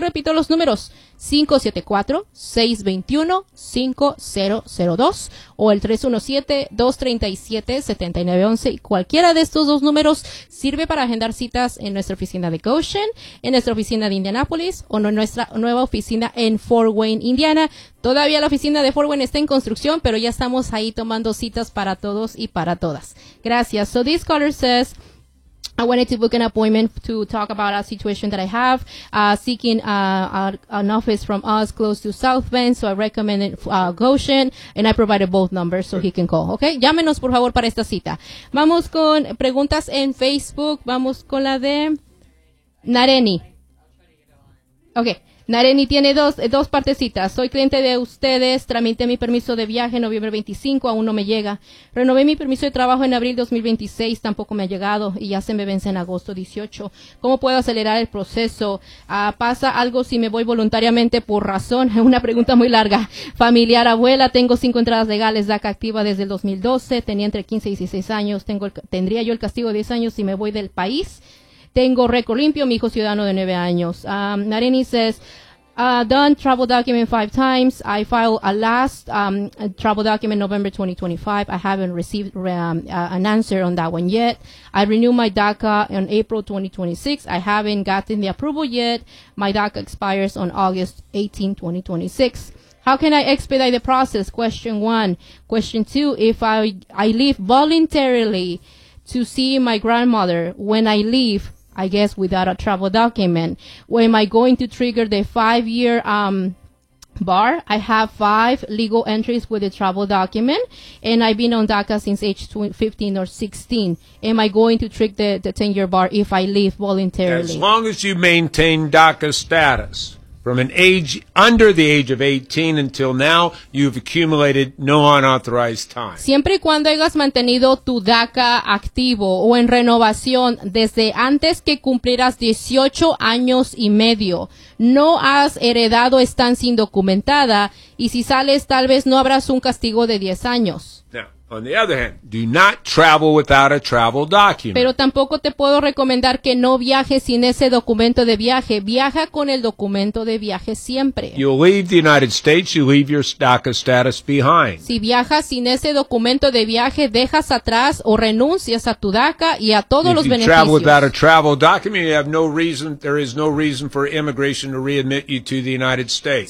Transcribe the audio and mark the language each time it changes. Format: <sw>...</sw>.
<es>Repito los números, 574-621-5002 o el 317-237-7911. Y cualquiera de estos dos números sirve para agendar citas en nuestra oficina de Goshen, en nuestra oficina de Indianapolis o en nuestra nueva oficina en Fort Wayne, Indiana. Todavía la oficina de Fort Wayne está en construcción, pero ya estamos ahí tomando citas para todos y para todas. Gracias.</es> <en>So this caller says, I wanted to book an appointment to talk about a situation that I have, seeking an office from us close to South Bend, so I recommend Goshen, and I provided both numbers so he can call, okay?</en> <es>Llámenos, por favor, para esta cita. Vamos con preguntas en Facebook. Vamos con la de Nareni. Okay. Nareni tiene dos partecitas. Soy cliente de ustedes. Tramité mi permiso de viaje en noviembre 25. Aún no me llega. Renové mi permiso de trabajo en abril 2026. Tampoco me ha llegado. Y ya se me vence en agosto 18. ¿Cómo puedo acelerar el proceso? ¿Pasa algo si me voy voluntariamente por razón? Es una pregunta muy larga. Familiar, abuela. Tengo 5 entradas legales. DACA activa desde el 2012. Tenía entre 15 y 16 años. Tendría yo el castigo de 10 años si me voy del país. Tengo récord limpio, mi hijo ciudadano de 9 años.</es> <en>Nareni says, done travel document 5 times. I filed a last travel document November 2025. I haven't received an answer on that one yet. I renewed my DACA on April 2026. I haven't gotten the approval yet. My DACA expires on August 18, 2026. How can I expedite the process? Question 1. Question 2, if I leave voluntarily to see my grandmother, when I leave, I guess without a travel document, where am I going to trigger the 5-year bar? I have 5 legal entries with a travel document, and I've been on DACA since age 15 or 16. Am I going to trigger the 10-year bar if I leave voluntarily? As long as you maintain DACA status from an age under the age of 18 until now, you've accumulated no unauthorized time.</en> <es>Siempre y cuando hayas mantenido tu DACA activo o en renovación desde antes que cumplieras 18 años y medio, no has heredado estancia indocumentada, y si sales, tal vez no habrás un castigo de 10 años.</es> <en>Now, On the other hand, do not travel without a travel document.</en> <es>Pero tampoco te puedo recomendar que no viajes sin ese documento de viaje. Viaja con el documento de viaje siempre.</es> <en>You leave the United States, you leave your DACA status behind.</en> <es>Si viajas sin ese documento de viaje, dejas atrás o renuncias a tu DACA y a todos los beneficios.</es> <en>If you travel without a travel document, you have no reason, there is no reason for immigration to readmit you to the United States.</en>